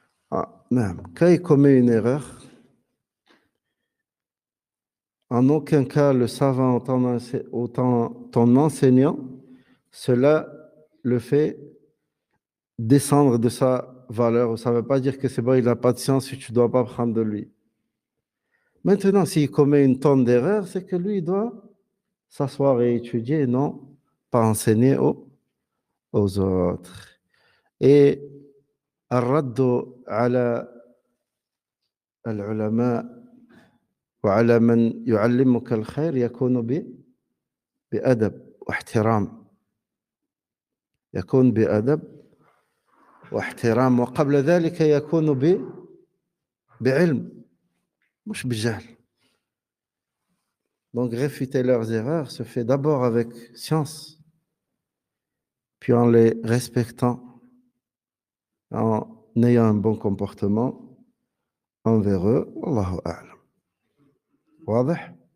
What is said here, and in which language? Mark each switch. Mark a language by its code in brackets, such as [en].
[fr] Quand il commet une erreur, en aucun cas le savant autant ton enseignant, cela le fait descendre de sa valeur. Ça ne veut pas dire que c'est bon, il n'a pas de science et tu ne dois pas prendre de lui. Maintenant, s'il commet une tonne d'erreurs, c'est que lui, il doit s'asseoir et étudier et non pas enseigner aux autres. [ar] Et الرد على العلماء وعلى من يعلمك الخير يكون بأدب واحترام يكون بأدب واحترام وقبل ذلك يكون بعلم مش بجهل. [fr] Donc réfuter leurs erreurs se fait d'abord avec science, puis en les respectant, en ayant un bon comportement envers eux. [ar] Wallahu a'lam. واضح?